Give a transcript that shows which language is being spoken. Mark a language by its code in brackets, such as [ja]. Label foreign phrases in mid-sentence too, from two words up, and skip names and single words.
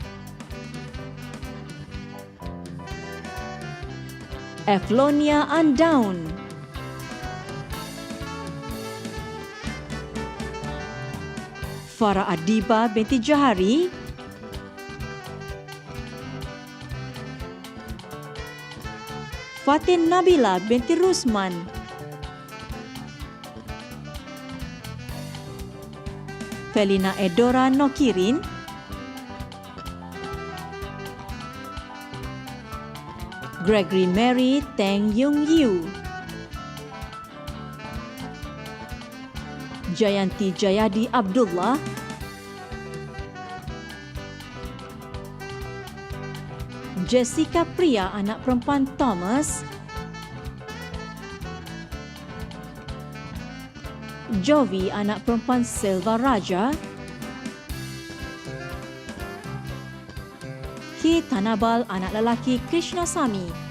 [ms] Eflonia Andown. Farah Adiba binti Jahari. Fatin Nabila binti Rusman. Felina Edora Nokirin. Gregory Mary Teng Yung Yu, Jayanti Jayadi Abdullah, Jessica Priya anak perempuan Thomas, Jovi anak perempuan Silva Raja, Ki Tanabal anak lelaki Krishna Sami,